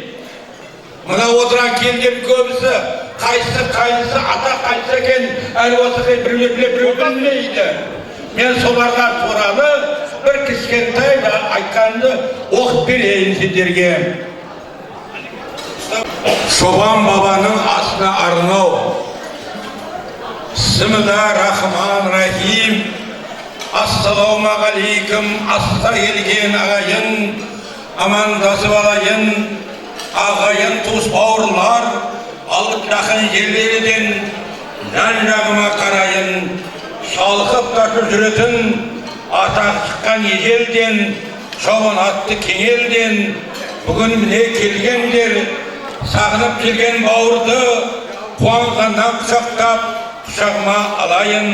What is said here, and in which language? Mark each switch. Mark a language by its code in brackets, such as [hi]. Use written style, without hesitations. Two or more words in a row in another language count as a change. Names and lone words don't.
[kk] Мына отырған келген көбісі қайсысы ата қайсысы екен, әлі осы біреу білмейді. Мен соларға туралы бір кішкентай да айтқанды оқып берейін сендерге. Шобан бабаның асына арнау. [ar] بسم الله الرحمن الرحيم. [kk] Ассалаумағалейкум, асқа келген ағайын, амандасып алайын, ағайын туыс бауырлар, алып жақын жерлерден жан-жағыма қарайын. Шалқып тартып жүретін атақ шыққан ежелден, шобан атты кеңелден, бүгін міне келгендер, сағынып келген бауырды қуанғаннан құшақтап құшағыма алайын.